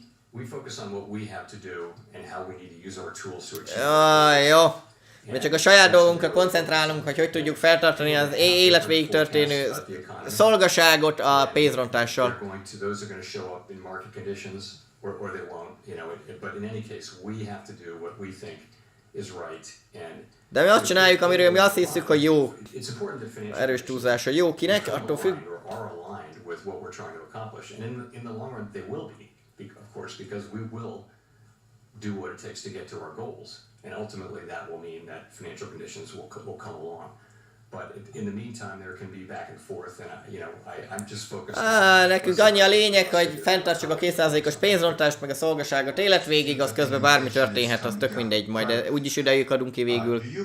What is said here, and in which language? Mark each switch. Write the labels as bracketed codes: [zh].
[en] We focus on what we have to do and how we need to use our tools to achieve. [hu] Jó. Mi csak a saját dolgunkra koncentrálunk, hogy tudjuk feltartani az élet végig történő szolgaságot a pénzrontással. [en] Those are going to show up in market conditions or they won't, but in any case we have to do what we think is right. [hu] De mi azt csináljuk, amiről mi azt hiszük, hogy jó. Erős túlzás, hogy jó kinek, attól függ. [en] With what we're trying to accomplish, and in the long run they will be, of course, because we will do what it takes to get to our goals, and ultimately that will mean that financial conditions will come along. But in the meantime, there can be back and forth, and I'm just focused. [hu] Nekünk annyi a lényeg, hogy fenntartsuk a 2%-os pénzrontást, meg a szolgaságot életvégig, az közben bármi történhet, az tök mindegy, majd úgyis idejük adunk ki végül.